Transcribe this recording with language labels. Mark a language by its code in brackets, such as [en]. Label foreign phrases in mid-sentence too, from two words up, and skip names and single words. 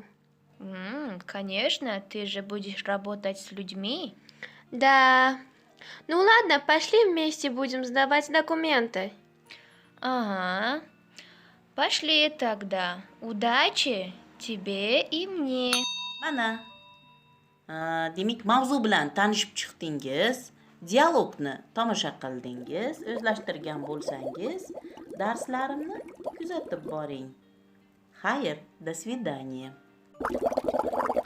[ru] Конечно, ты же будешь работать с людьми. Да. Ну ладно, пошли вместе будем сдавать документы. Ага. Пошли тогда. Удачи тебе и мне. [uz] Mana, demak mavzu bilan tanishib chiqdingiz, dialogni tomosha qildingiz, o'zlashtirgan bo'lsangiz, darslarimni kuzatib boring. Xayr, [ru] до свидания.